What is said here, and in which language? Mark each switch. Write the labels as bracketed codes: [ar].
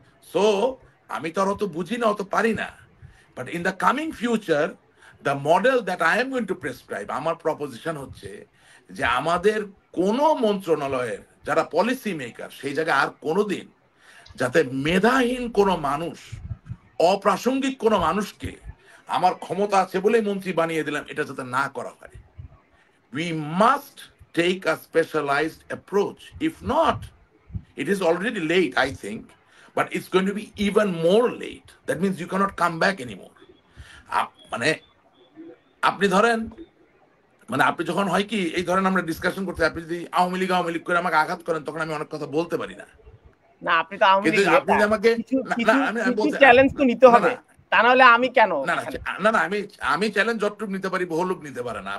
[bn] So আমি তো আর অত বুঝি না, অত পারি না, [en] but in the coming future the model that I am going to prescribe, [bn] আমার প্রপোজিশন হচ্ছে যে আমাদের কোন মন্ত্রণালয়ের যারা পলিসি মেকার, সেই জায়গায় আর কোনোদিন যাতে মেধাহীন কোনো মানুষ, অপ্রাসঙ্গিক কোনো মানুষকে আমার ক্ষমতা আছে বলেই মন্ত্রী বানিয়ে দিলাম, এটা যাতে না করা হয়। [en] We must take a specialized approach. If not, it is already late, I think, but it's going to be even more late. That means you cannot come back anymore. [bn] মানে আপনি ধরেন, মানে আপনি যখন হয় কি, এই ধরেন আমরা ডিসকাশন করতে, আপনি যদি আওয়ামী লীগ করে আমাকে আঘাত করেন, তখন আমি অনেক কথা বলতে পারি না। না, আপনি তো আওয়ামী লীগ, আপনি আমাকে চ্যালেঞ্জ তো নিতে হবে, তা নাহলে আমি কেন? না না, আমি চ্যালেঞ্জ যতটুকু নিতে পারি, বহু লোক নিতে পারে না।